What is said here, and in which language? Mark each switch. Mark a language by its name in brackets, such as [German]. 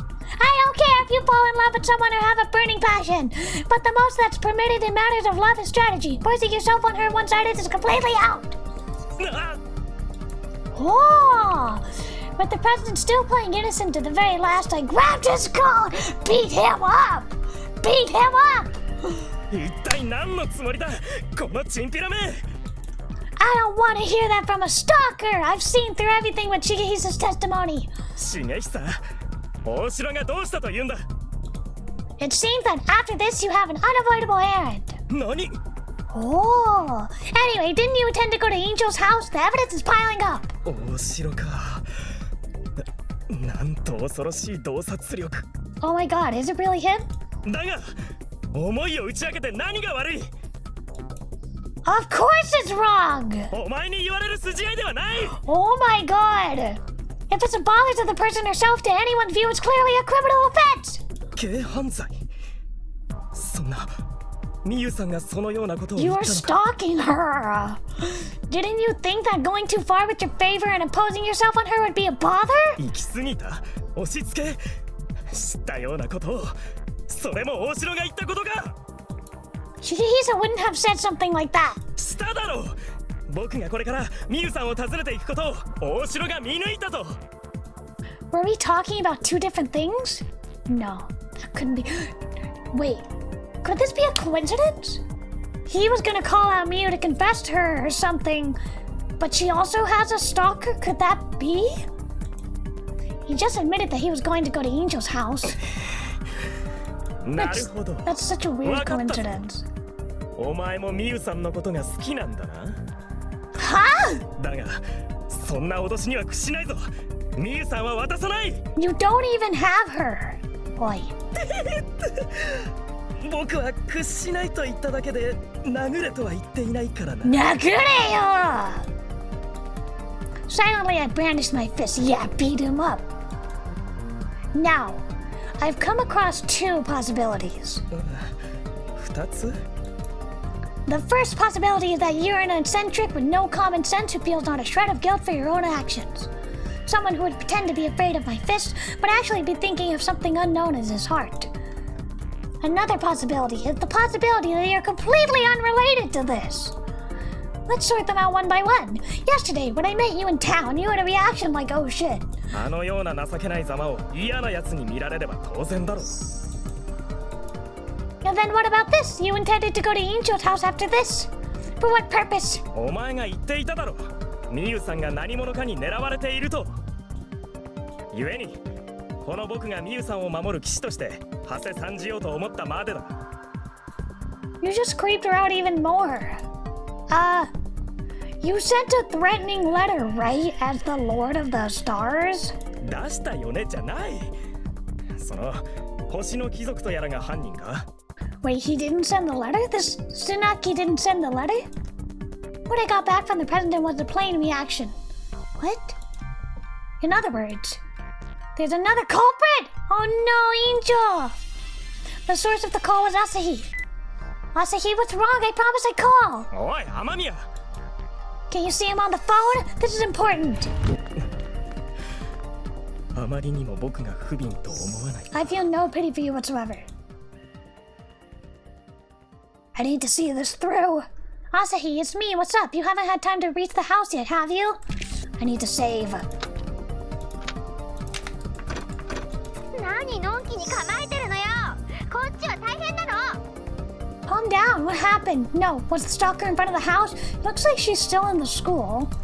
[English] I don't care if you fall in love with someone or have a burning passion, but the most that's permitted in matters of love is strategy. Forcing yourself on her one-sided is completely out. Oh! With the president still playing innocent to the very last, I grabbed his collar, beat him up! Beat him up! [Japanese] 一体何のつもりだこのチンピラめ [English] I don't want to hear that from a stalker! I've seen through everything with Shigehisa's testimony. [Japanese] 重久大城がどうしたと言うんだ [English] It seems that after this you have an unavoidable errand. [Japanese] 何 [English] Oh! Anyway, didn't you intend to go to Angel's house? The evidence is piling up. [Japanese] 大城かなんと恐ろしい洞察力 [English] Oh my god, is it really him? [Japanese] だが思いを打ち明けて何が悪い [English] Of course it's wrong! [Japanese] お前に言われる筋合いではない [English] Oh my god! If it's a bother to the person herself, to anyone's view, it's clearly a criminal offense! [Japanese] 軽犯罪そんな美優さんがそのようなことを [English] You [Japanese] 言っ [English] are [Japanese] たのか [English] stalking her! Didn't you think that going too far with your favor and imposing yourself on her would be a bother? [Japanese] 行き過ぎた押し付け知ったようなことをそれも大城が言ったことか [English] Shigehisa wouldn't have said something like that. [Japanese] しただろう僕がこれから美優さんを訪ねていくことを大城が見抜いたと [English] Were we talking about two different things? No, that couldn't be. Wait, could this be a coincidence? He was gonna call out Miyu to confess to her or something, but she also has a stalker? Could that be? He just admitted that he was going to go to Angel's house. [Japanese] なるほど [English] That's such a weird [Japanese] わかった [English] coincidence. [Japanese] お前も美優さんのことが好きなんだな [English] Huh? [Japanese] だがそんな脅しには屈しないぞ美優さんは渡さない [English] You don't even have her. Boy. [Japanese] 僕は屈しないと言っただけで殴れとは言っていないからな Nagureyo! [English] Silently, I brandished my fist. Yeah, beat him up. Now, I've come across two possibilities. [Japanese] 二つ [English] The first possibility is that you're an eccentric with no common sense who feels not a shred of guilt for your own actions. Someone who would pretend to be afraid of my fist, but actually be thinking of something unknown as his heart. Another possibility is the possibility that you're completely unrelated to this. Let's sort them out one by one. Yesterday, when I met you in town, you had a reaction like, oh shit. [Japanese] あのような情けないざまを嫌な奴に見られれば当然だろう [English] And then what about this? You intended to go to Angel's house after this? For what purpose? [Japanese] お前が言っていただろう美優さんが何者かに狙われていると故にこの僕が美優さんを守る騎士として馳せ参じようと思ったまでだ [English] You just creeped her out even more. You sent a threatening letter, right? As the Lord of the Stars? [Japanese] 出したよねじゃないその星の貴族とやらが犯人か [English] Wait, he didn't send the letter? This Tsunaki didn't send the letter? What I got back from the president was a plain reaction. What? In other words, there's another culprit! Oh no, Angel! The source of the call was Asahi. Asahi, what's wrong? I promise I'd call! [Japanese] おい雨宮 [English] Can you see him on the phone? This is important. [Japanese] あまりにも僕が不憫と思わない [English] I feel no pity for you whatsoever. I need to see this through. Asahi, it's me. What's up? You haven't had time to reach the house yet, have you? I need to save. [Japanese] 何のんきに構えてるのよこっちは大変なの [English] Calm down. What happened? No, was the stalker in front of the house? Looks like she's still in the school.